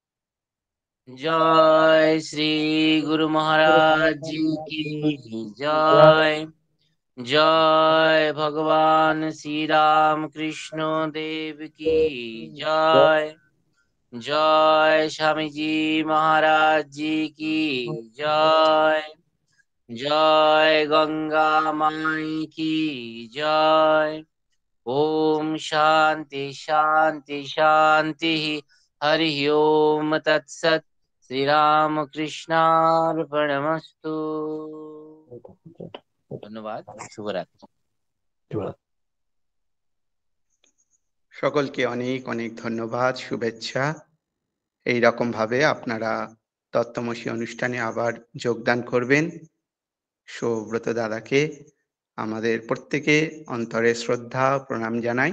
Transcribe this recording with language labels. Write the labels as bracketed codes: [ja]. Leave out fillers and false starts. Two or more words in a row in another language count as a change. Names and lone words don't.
[bn] জয় শ্রী গুরু মহারাজ জি কি জয়, জয় ভগবান শ্রী রাম কৃষ্ণ দেব কি জয়, জয় স্বামীজি মহারাজ জি কি জয়, জয় গঙ্গা মাই কি জয়। [sa] ओम शांति शांति शांति, हरि ओम तत्सत। श्री राम कृष्णार्पणमस्तु। [bn] ধন্যবাদ। শুভরাত্রি। সকলকে অনেক অনেক ধন্যবাদ, শুভেচ্ছা। এই রকম ভাবে আপনারা তত্ত্বমসী অনুষ্ঠানে আবার যোগদান করবেন। সৌব্রত দাদাকে আমাদের প্রত্যেকে অন্তরে শ্রদ্ধা প্রণাম জানাই।